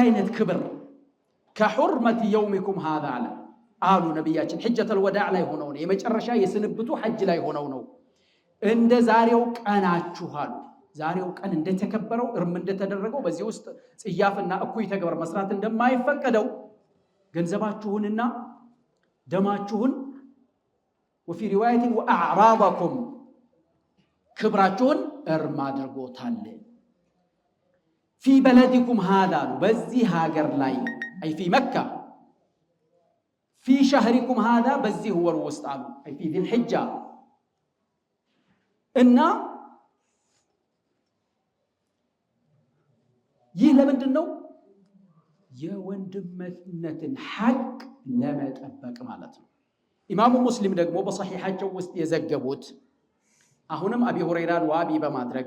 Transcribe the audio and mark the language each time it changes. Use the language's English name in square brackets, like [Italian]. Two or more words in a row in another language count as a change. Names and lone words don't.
[Amharic] አይነት ክብር [Arabic] كحرمة يومكم هذا [Amharic] አሉ ነብያችን [Arabic] حجة الوداع [Amharic] ላይ ሆነው ነው የመጨረሻ የስንብቱ ሐጅ ላይ ሆነው ነው እንደ ዛሬው ቀናችሁ አሉ ዛሬው ቀን እንደተከበረው እርም እንደተደረገው በዚህ ውስጥ ጽያፍና እኩይ ተግባር መስራት እንደማይፈቀደው ገንዘባችሁንና ደማችሁን [Arabic] وفي روايه واعراضكم [Amharic] ክብራችሁን እርም አድርጎታል [Arabic] في بلدكم هذا [Amharic] በዚህ ሀገር ላይ [Arabic] اي في مكه في شهركم هذا [Amharic] በዚህ ወር ውስጥ አሉ [Arabic] اي في ذي الحجه [Amharic] እና ይህ ለምንድነው የወንድምነትን ሐቅ ለመጠበቅ ማለት ነው ኢማሙ ሙስሊም ደግሞ በሰሒሐቸው ውስጥ የዘገቡት አሁንም አቢ ሁረይራን ዋቢ በማድረግ